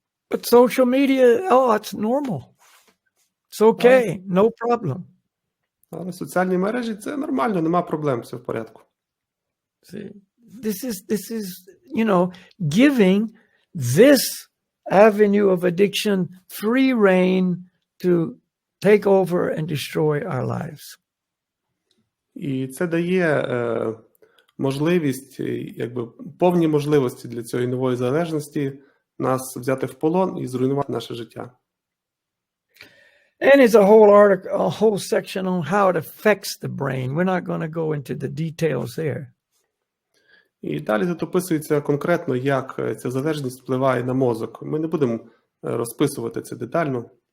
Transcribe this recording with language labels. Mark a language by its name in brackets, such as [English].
[English] But social media, it's normal. It's okay, no problem. [Ukrainian] Але соціальні мережі – це нормально, нема проблем, все в порядку. [English] See, this is, giving this avenue of addiction free rein to take over and destroy our lives. [Ukrainian] І це дає можливість, якби повні можливості для цієї нової залежності нас взяти в полон і зруйнувати наше життя. [English] And it's a whole section on how it affects the brain. We're not going to go into the details there. [Ukrainian] І далі тут описується конкретно, як ця залежність впливає на мозок. Ми не будемо розписувати це детально.